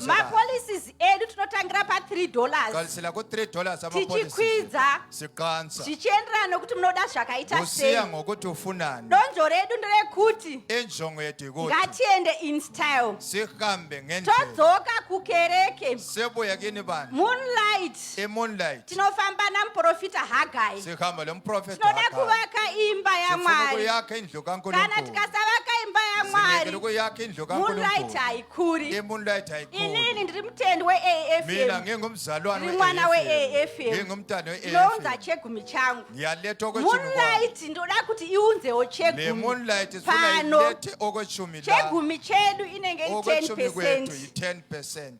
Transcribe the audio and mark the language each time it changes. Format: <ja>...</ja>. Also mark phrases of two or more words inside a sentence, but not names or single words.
<sn>mapolicies edu tinotangira pa$3</sn> <nd>kalisela ku$3</nd> <sn>tichikwidza</sn> <nd>siqansa</nd> <sn>zvichienderana nokuti munoda zvakaita</sn> <nd>usiya ngokuthi ufunani</nd> <sn>donzvo redu nderekuti</sn> <nd>injongo yedu ikuti</nd> <sn>ngatiende</sn> <en>in style</en> <nd>sihambe ngendlela</nd> <sn>todzoka kukereke</sn> <nd>sebuya kini bani</nd> <sn>moonlight tinofamba namuprofita Hagai</sn> <nd>sihamba</nd> <sn>tinoda kuvaka imba yaMwari kana tikasavaka imba yaMwari moonlight haikuri inini ndiri mutendi weAFM ndiri mwana weAFM ndinounza chegumi changu moonlight ndoda kuti iunzewo chegumi pano chegumi chedu inenge i10%.</sn>